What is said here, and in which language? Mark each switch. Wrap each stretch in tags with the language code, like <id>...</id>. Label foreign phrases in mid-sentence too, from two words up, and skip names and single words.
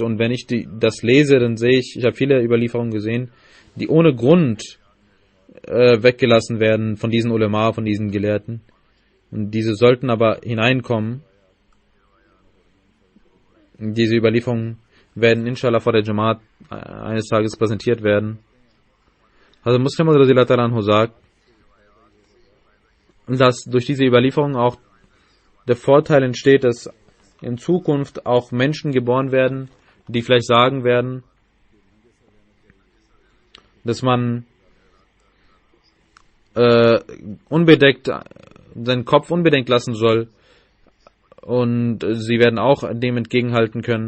<de>Und wenn ich das lese, dann sehe ich habe viele Überlieferungen gesehen, die ohne Grund weggelassen werden von diesen Ulema, von diesen Gelehrten. Und diese sollten aber hineinkommen, diese Überlieferungen, werden inshallah vor der Jamaat eines Tages präsentiert werden. Also Muslim</de> <ar>رضي الله عنه</ar> <de>sagt, dass durch diese Überlieferung auch der Vorteil entsteht, dass in Zukunft auch Menschen geboren werden, die vielleicht sagen werden, dass man unbedeckt seinen Kopf unbedeckt lassen soll, und sie werden auch dem entgegenhalten können.</de>